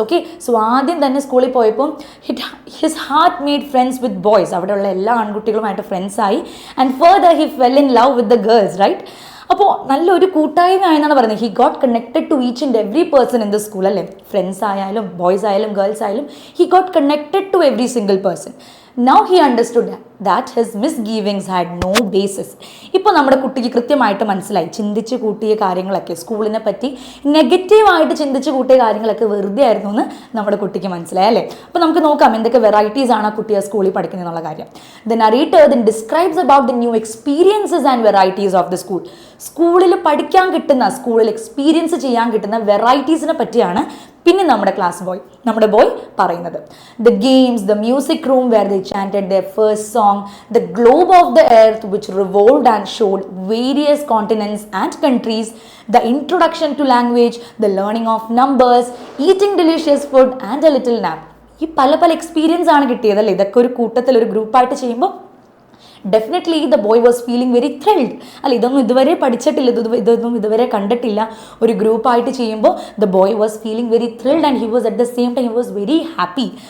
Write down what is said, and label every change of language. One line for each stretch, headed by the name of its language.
Malayalam: Okay, so ആദ്യം തന്നെ സ്കൂളിൽ പോയപ്പോൾ
English: his heart made friends with boys,
Malayalam: അവിടെയുള്ള എല്ലാ ആൺകുട്ടികളുമായിട്ട് ഫ്രണ്ട്സായി.
English: And further he fell in love with the girls, right?
Malayalam: അപ്പോൾ നല്ലൊരു കൂട്ടായ്മ ആയെന്നാണ് പറയുന്നത്.
English: He got connected to each and every person in the school അല്ലേ?
Malayalam: ഫ്രണ്ട്സ് ആയാലും ബോയ്സ് ആയാലും ഗേൾസ് ആയാലും
English: He got connected to every single person. Now he understood that his misgivings had no basis.
Malayalam: ഇപ്പോൾ നമ്മുടെ കുട്ടിക്ക് കൃത്യമായിട്ട് മനസ്സിലായി ചിന്തിച്ച് കൂട്ടിയ കാര്യങ്ങളൊക്കെ, സ്കൂളിനെ പറ്റി നെഗറ്റീവായിട്ട് ചിന്തിച്ച് കൂട്ടിയ കാര്യങ്ങളൊക്കെ വെറുതെ ആയിരുന്നു എന്ന് നമ്മുടെ കുട്ടിക്ക് മനസ്സിലായി അല്ലേ. അപ്പോൾ നമുക്ക് നോക്കാം എന്തൊക്കെ വെറൈറ്റീസ് ആണ് ആ കുട്ടി ആ സ്കൂളിൽ പഠിക്കുന്നത് എന്നുള്ള കാര്യം.
English: The narrator then describes about the new experiences and varieties of the school.
Malayalam: സ്കൂളിൽ പഠിക്കാൻ കിട്ടുന്ന, സ്കൂളിൽ എക്സ്പീരിയൻസ് ചെയ്യാൻ കിട്ടുന്ന വെറൈറ്റീസിനെ പറ്റിയാണ് പിന്നെ നമ്മുടെ ബോയ് പറയുന്നത്.
English: The games, the music room where they chanted their first song, the globe of the earth which revolved and showed various continents and countries, the introduction to language, the learning of numbers, eating delicious food and a little nap.
Malayalam: ഈ പല experience ആണ് കിട്ടിയതല്ലേ. ഇതൊക്കെ ഒരു കൂട്ടത്തിൽ ഒരു ഗ്രൂപ്പായിട്ട് ചെയ്യുമ്പോൾ
English: Definitely the boy was feeling very thrilled.
Malayalam: അല്ല, ഇതൊന്നും ഇതുവരെ പഠിച്ചിട്ടില്ല, ഇതൊന്നും ഇതുവരെ കണ്ടിട്ടില്ല. ഒരു ഗ്രൂപ്പായിട്ട് ചെയ്യുമ്പോൾ
English: The boy was feeling very thrilled and he was at the same time he was very happy.